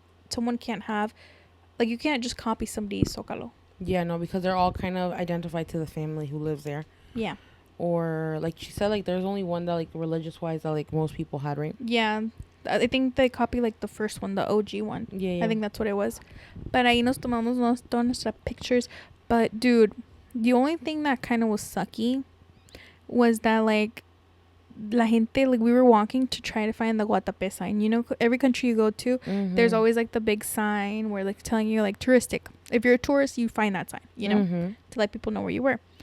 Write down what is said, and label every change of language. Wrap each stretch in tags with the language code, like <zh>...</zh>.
<en>Someone can't have, like you can't just copy somebody's zócalo. Yeah, no, because they're all kind of identified to the family who lives there. Yeah. Or like she said, like there's only one that like religious wise that like most people had, right? Yeah. I think they copy like the first one, the OG one. Yeah. I think that's what it was. But</en> <es>ahí nos tomamos todas nuestras</es> <en>pictures. But dude, the only thing that kind of was sucky was that like</en> <es>la gente,</es> <en>like we were walking to try to find the Guatapé sign. You know, every country you go to, there's always like the big sign where like telling you like touristic. If you're a tourist, you find that sign, you know, to let people know where you were.</en>